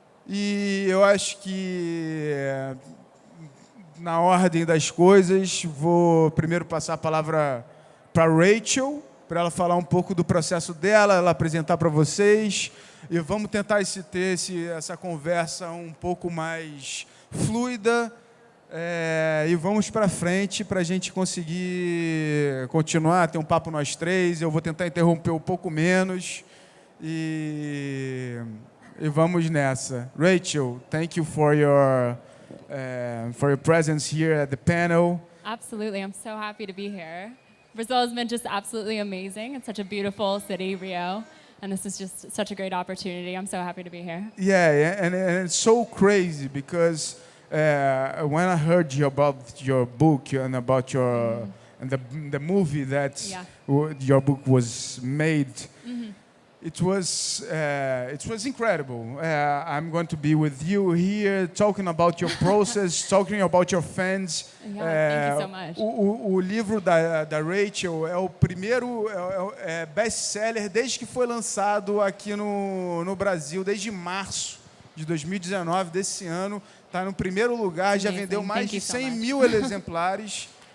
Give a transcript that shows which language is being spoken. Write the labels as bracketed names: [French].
[Portuguese] E eu acho que, na ordem das coisas, vou primeiro passar a palavra para Rachel, para ela falar um pouco do processo dela, ela apresentar para vocês, e vamos tentar ter essa conversa um pouco mais fluida, e vamos para frente para a gente conseguir continuar, ter um papo nós três. Eu vou tentar interromper um pouco menos, e vamos nessa. [English] Rachel, thank you for your presence here at the panel. Absolutely, I'm so happy to be here. Brazil has been just absolutely amazing. It's such a beautiful city, Rio, and this is just such a great opportunity. I'm so happy to be here. Yeah, and it's so crazy because when I heard about your book and about your and the movie that your book was made, it was incredible. I'm going to be with you here, talking about your process, talking about your fans. Yeah, thank you so much. [Portuguese] O livro da Rachel é o primeiro best-seller desde que foi lançado aqui no Brasil, desde março de 2019, desse ano. Está no primeiro lugar, já vendeu mais de 100 mil exemplares.